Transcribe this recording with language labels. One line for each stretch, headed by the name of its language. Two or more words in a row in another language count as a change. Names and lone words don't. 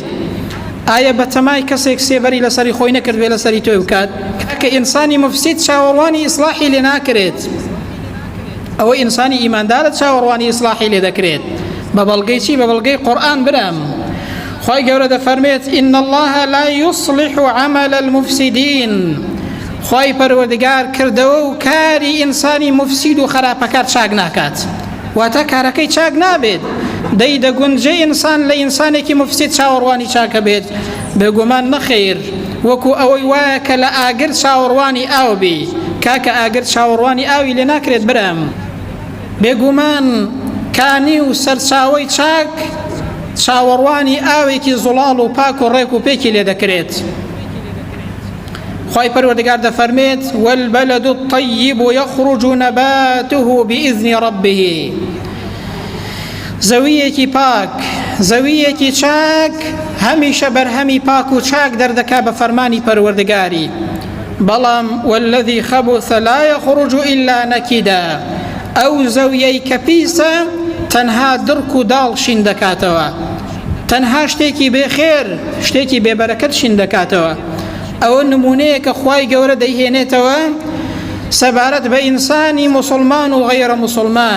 Central Kurdish: ئایا بەتەمای کەسێک سێبەری لەسەری خۆی نەکردوێ لەسەری تۆی بکات؟ کە ئینسانی مفسید چاواڕوانی ئیسلاحی لێ ناکرێت. ئەوە ئینسانی ئیماندارە چاواڕوانی ئیسلاحی لێ دەکرێت. بە بەڵگەی چی؟ بە بەڵگەی قورئان برام. خی گەورە دەفەرمێت
Arabic: إن الله لا يصلح عمل المفسدين.
Central Kurdish: خی پەروەردگار کردەوە و کاری ئینسانی مفسید و خراپەکار چاک ناکات، واتە کارەکەی چاک نابێت. دەی دەگونجێ ئینسان لە ئینسانێکی مفسید چاوەڕوانی چاکە بێت؟ بێگومان نەخێر. وەکو ئەوەی وایە کە لە ئاگر چاوەڕوانی ئاو بێ، کاکە ئاگر چاوەڕوانی ئاوی لێ ناکرێت برام. بێگومان کانی و سەرچاوەی چاک چاوەڕوانی ئاوێکی زوڵاڵ و پاک و ڕێک و پێکی لێ دەکرێت. خی پەروەردگار دەفەرمێت
Arabic: والبلد الطيب يخرج نباته بإذن ربه.
Central Kurdish: زەویەکی پاک، زەویەکی چاک هەمیشە بەرهەمی پاک و چاک دەردەکا بە فەرمانی پەروەردگاری. بەڵام
Arabic: والذي خبث لا يخرج إلا نكدا.
Central Kurdish: ئەو زەویەی کە پیسە تەنها درک و داڵ شین دەکاتەوە، تەنها شتێکی بێخێر، شتێکی بێبەرەکەت شین دەکاتەوە. ئەوە نمونەیە کە خوای گەورە دەیهێنێتەوە سەبارەت بە ئینسانی مسلمان و غەیرە مسلمان.